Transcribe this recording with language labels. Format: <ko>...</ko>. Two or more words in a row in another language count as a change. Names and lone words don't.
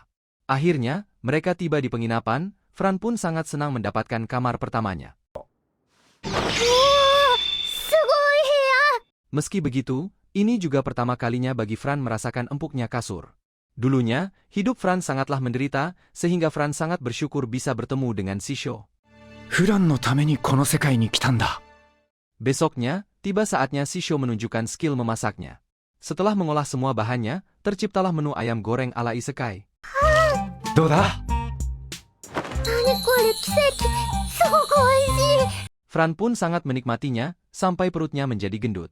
<id>Akhirnya, mereka tiba di penginapan, Fran pun sangat senang mendapatkan kamar pertamanya. Meski begitu, ini juga pertama kalinya bagi Fran merasakan empuknya kasur. Dulunya, hidup Fran sangatlah menderita, sehingga Fran sangat bersyukur bisa bertemu dengan Shisho.</id> <ja>フランのためにこの世界に来たんだ</ja> <id>Besoknya, tiba saatnya Shisho menunjukkan skill memasaknya. Setelah mengolah semua bahannya, terciptalah menu ayam goreng ala isekai.</id> <ja>どうだ</ja> <id>Fran pun sangat menikmatinya, sampai perutnya menjadi gendut.</id>